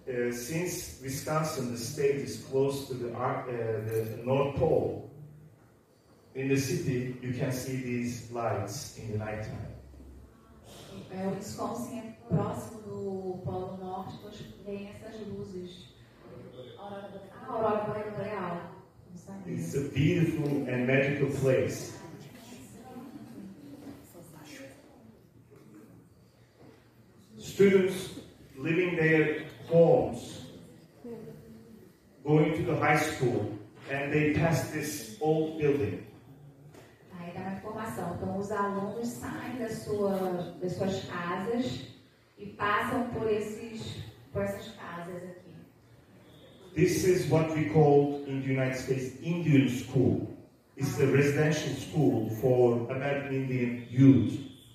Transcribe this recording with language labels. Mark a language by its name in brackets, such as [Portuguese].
[English] Since Wisconsin, the state is close to the North Pole, in the city you can see these lights in the nighttime. [Portuguese] O Wisconsin é próximo do Polo Norte, então tem essas luzes. A aurora boreal, não sabe? [English] It's a beautiful and magical place. Students leaving their homes, going to the high school, and they pass this old building. [Portuguese] Aí dá uma informação. Então, os alunos saem das suas casas e passam por essas casas aqui. [English] This is what we call in the United States Indian school. It's a residential school for American Indian youth.